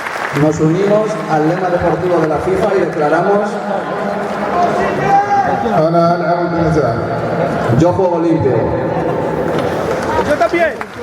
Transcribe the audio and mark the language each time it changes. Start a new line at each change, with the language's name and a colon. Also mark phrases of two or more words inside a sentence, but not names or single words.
Spanish: Nos unimos al lema deportivo de la FIFA y declaramos:
Arabic: أنا ألعب بنزاهة.
Spanish: yo juego limpio. Yo también.